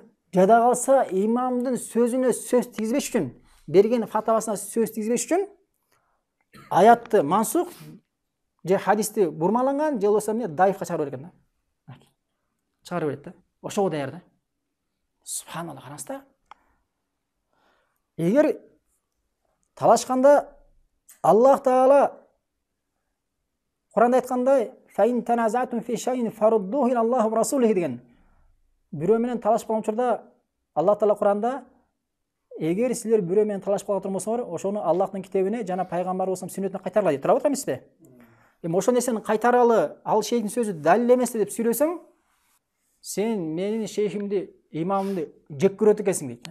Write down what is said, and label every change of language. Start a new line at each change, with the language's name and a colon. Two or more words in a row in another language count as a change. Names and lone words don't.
Kyrgyz: Жада калса имамдын сөзүнө сөз тийгизбеш үчүн, берген фатавасына сөз тийгизбеш үчүн аятты мансух же хадисти бурмаланган, же болбосо эмне даифка чыгарып берген да. Чыгарып берет да. Ошого даяр да. Субханалла, караңыз да. Эгер талашканда Аллах Таала Куранда айткандай,
Arabic: "فإن تنازعتم في شيء فردوه إلى الله ورسوله" деген.
Kyrgyz: Бирөө менен талашып калган учурда Аллах Таала Куранда, эгер силер бирөө менен талашып калган болсоңор, ошону Аллахтын китебине жана пайгамбарыбыздын сүннөтүнө кайтаргыла дейт. Туурабы эмеспи? Эми ошол нерсени кайтаралы, ал шейхтин сөзү далил эмес деп сүйлөсөң, сен менин шейхимди, имамымды жек көрөт экенсиң дейт.